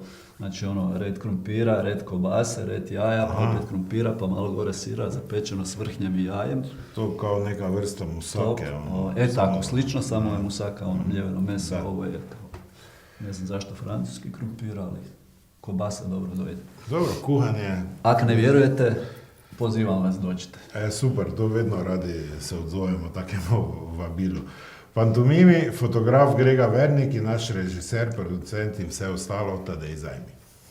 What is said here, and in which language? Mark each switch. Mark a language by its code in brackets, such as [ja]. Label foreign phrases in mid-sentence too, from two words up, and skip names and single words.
[hr] Znači red krumpira, red kobase, red jaja, pa opet krumpira, pa malo gore sira zapečeno s vrhnjem i jajem. To kao neka vrsta musake. Tako, slično, samo je musaka, mljeveno meso, ovo je kao, ne znam zašto francuski krumpir, ali kobasa dobro dojde. Dobro, kuhanje. Ako ne vjerujete, pozivam vas, dođite. [sl] Super, to vedno radi se odzovemo takemu vabilu. Pantomimi, fotograf Grega Vernik in naš režiser, producent in vse ostalo, Tadej Zajmi.